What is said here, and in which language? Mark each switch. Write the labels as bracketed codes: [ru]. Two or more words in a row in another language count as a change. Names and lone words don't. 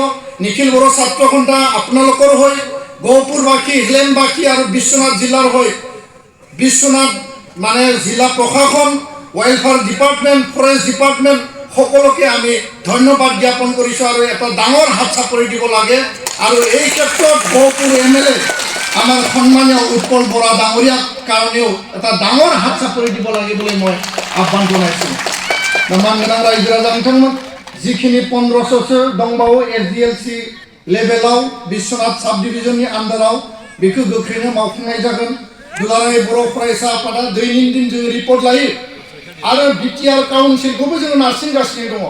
[as] নিখিল বড়ো ছাত্ৰ সন্থা আপোনালোকৰ হৈ গহপুৰবাসী, হিলেমবাসী আৰু বিশ্বনাথ জিলাৰ হৈ বিশ্বনাথ মানে জিলা প্ৰশাসন, [en] welfare department, forest department [as] সকলোকে আমি ধন্যবাদ জ্ঞাপন কৰিছোঁ আৰু এটা ডাঙৰ হাত চাপৰি দিব লাগে। আৰু এই ক্ষেত্ৰত গহপুৰ MLA আমাৰ সন্মানীয় উৎপল বৰা ডাঙৰীয়াৰ কাৰণেও এটা ডাঙৰ হাত চাপৰি দিব লাগে বুলি মই আহ্বান জনাইছোঁ। [brx] मानगोनां रायजो राजा नोंथांमोन जिखिनि 1500 दंबावो SDLC लेभेलाव बिश्वनाथ साब डिभिजननि आन्दाराव बेखौ गोख्रैनो मावफुंनाय जागोन। दुलाराय बर' फरायसा आफादा दैनन्दिन जों रिपर्ट लायो आरो BTR काउन्सिलखौबो जों नारसिनगासिनो दङ।